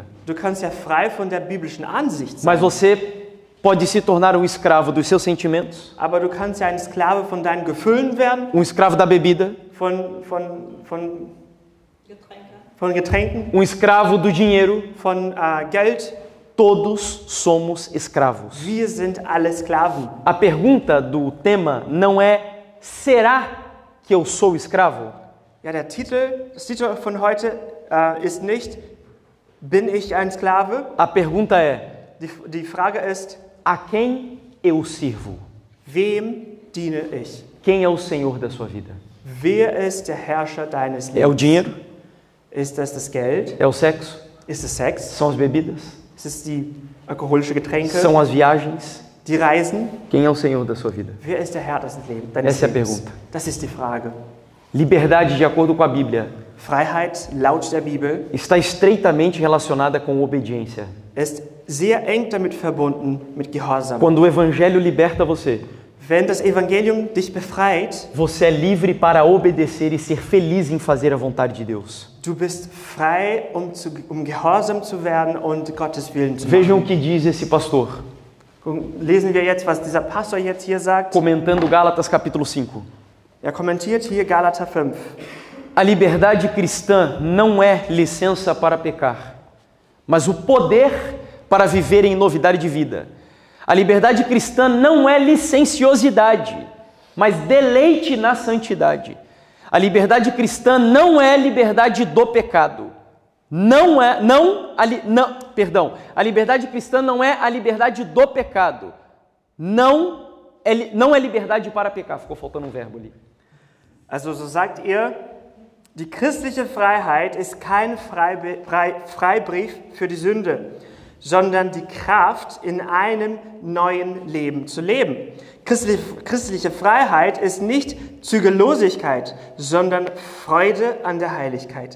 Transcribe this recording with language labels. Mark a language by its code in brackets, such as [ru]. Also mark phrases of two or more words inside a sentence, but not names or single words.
[de] Du kannst ja frei von der biblischen Ansicht sein, [pt] mas você pode se tornar um escravo dos seus sentimentos, [de] aber du kannst ja ein Sklave von deinen Gefühlen werden, [pt] um escravo da bebida, [de] von Getränken, [pt] um escravo do dinheiro. [de] von Geld. [pt] Todos somos escravos. [de] Wir sind alle Sklaven. [pt] A pergunta do tema não é: será que eu sou escravo? [de] Ja, das Titel von heute ist nicht, bin ich ein Sklave? [pt] A pergunta é: [de] Die Frage ist, [pt] a quem eu sirvo? [de] wem diene ich? [pt] Quem é o Senhor da sua vida? [de] Wer ist der Herrscher deines [pt] É o [de] Lebens? [pt] dinheiro? [de] Ist das Geld? [pt] É o sexo? [de] Ist es Sex? [pt] São as bebidas? [de] Ist es die alkoholische Getränke? [pt] São as viagens? [de] Die Reisen? [pt] Quem é o Senhor da sua vida? [de] Wer ist der Herr deines [pt] Essa é a [de] Lebens? [pt] pergunta. [de] Das ist die Frage. [pt] Liberdade, de acordo com a Bíblia, [de] Freiheit, laut der Bibel, [pt] está estreitamente relacionada com obediência. [de] ist sehr eng damit verbunden mit Gehorsam. [pt] Quando o Evangelho liberta você, [de] Wenn das Evangelium dich befreit, [pt] você é livre para obedecer e ser feliz em fazer a vontade de Deus. [de] du bist frei, um gehorsam zu werden und Gottes Willen zu [pt] Vejam o [de] machen. [pt] que diz esse pastor, [de] Lesen wir jetzt, was dieser Pastor jetzt hier sagt. [pt] comentando Gálatas capítulo 5. [de] Er kommentiert hier Galater 5. [pt] A liberdade cristã não é licença para pecar, mas o poder para viver em novidade de vida. A liberdade cristã não é licenciosidade, mas deleite na santidade. A liberdade cristã não é liberdade do pecado. A liberdade cristã não é a liberdade do pecado. Não é liberdade para pecar. Ficou faltando um verbo ali. [de] Also so sagt er, die christliche Freiheit ist kein Freibrief für die Sünde, sondern die Kraft, in einem neuen Leben zu leben. Christliche Freiheit ist nicht Zügellosigkeit, sondern Freude an der Heiligkeit.